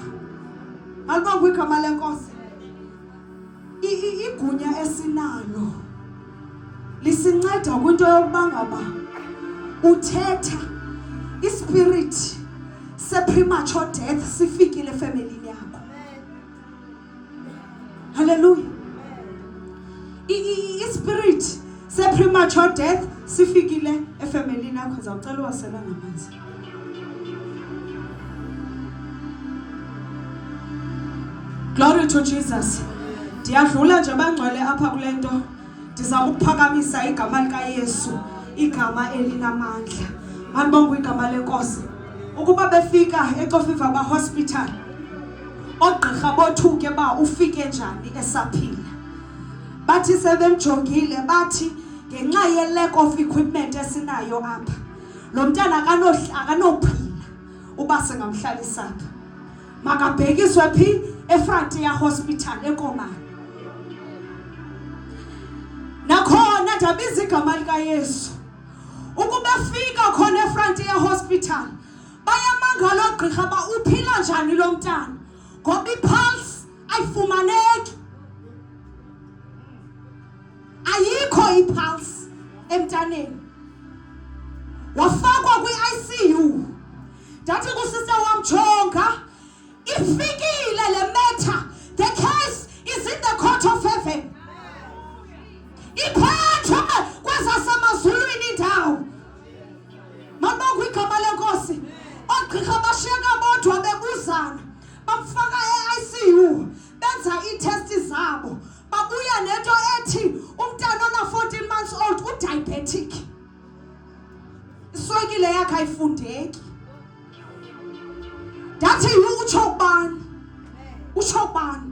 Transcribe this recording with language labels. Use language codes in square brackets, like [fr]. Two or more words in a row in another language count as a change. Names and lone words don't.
[xh] Malibonke igama lenkosi. Igunya esinalo lisinceda kwinto yokuba ngaba uthetha ispirit se- [en] premature death [xh] sifikile efamilini yakho. Hallelujah. Ispirit se- [en] premature death [xh] sifikile efamilini yakho. Zawucela uwasela ngamanzi. [en] Glory to Jesus. [xh] Ndiyadlula nje bangcwele apha kule nto. Ndiza ukuphakamisa igama lika Yesu, igama elinamandla. Malibonke igama lenkosi. Ukuba befika eXofivaba hospital, ogqirha bothuke ba ufike njani esaphila. Bathi sebemjongile bathi ngenxa ye [en] lack of equipment [xh] esinayo apha, lo mntana akanophila uba singamhlalisa apha. Makabhekiswe phi eFrontier Hospital eKomani. Nakhona ndabiza igama lika Yesu. Ukuba fika khona eFrontier Hospital bayamangala ogqirha ba uphila njani lo mntana ngoba ipulse ayifumaneki. Ayikho ipulse emntaneni. Wafakwa kwi-ICU. Ndathi kusister wam jonga ifikile le matter. [en] The case is in the court of heaven. [xh] Iphethwe kwezasemazulwini indawo. amagqirha bashiyeka bodwa bebuzana bamfaka e-ICU benza iitesti zabo babuya nento ethi umntana ona-14 [en] months old [xh] udiabetic iswekile yakhe ayifundeki ndathi utsho ubani utsho ubani